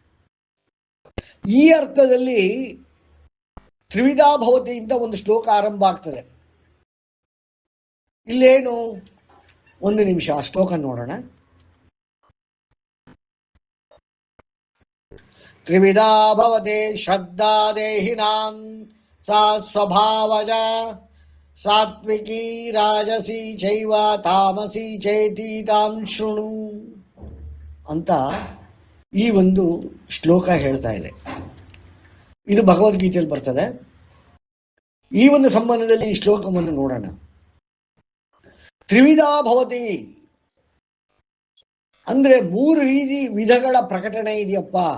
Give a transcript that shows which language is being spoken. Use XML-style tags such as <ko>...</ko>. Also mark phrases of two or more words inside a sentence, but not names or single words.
<kn>ಈ ಅರ್ಥದಲ್ಲಿ</kn> <sa>ತ್ರಿವಿಧಾ ಭವತಿ</sa> <kn>ಅಂತ ಒಂದು ಶ್ಲೋಕ ಆರಂಭ ಆಗ್ತದೆ. ಇಲ್ಲೇನು, ಒಂದು ನಿಮಿಷ ಆ ಶ್ಲೋಕ ನೋಡೋಣ.</kn> <sa>ತ್ರಿವಿಧಾ ಭವತಿ ಶ್ರದ್ಧಾ ದೇಹಿನಾಂ ಸಾ ಸ್ವಭಾವಜ ಸಾತ್ವಿಕಿ ರಾಜಸಿ ಚೈವ ತಾಮಸಿ ಚೇತಿ ತಾಂ ಶೃಣು</sa> <kn>ಅಂತ ಈ ಒಂದು ಶ್ಲೋಕ ಹೇಳ್ತಾ ಇದೆ. ಇದು ಭಗವದ್ಗೀತೆಯಲ್ಲಿ ಬರ್ತದೆ. ಈ ಒಂದು ಸಂಬಂಧದಲ್ಲಿ ಈ ಶ್ಲೋಕವನ್ನು ನೋಡೋಣ.</kn> <sa>ತ್ರಿವಿಧಾ ಭವತಿ</sa> <kn>ಅಂದ್ರೆ 3 ವಿಧಗಳ ಪ್ರಕಟಣೆ ಇದೆಯಪ್ಪ.</kn>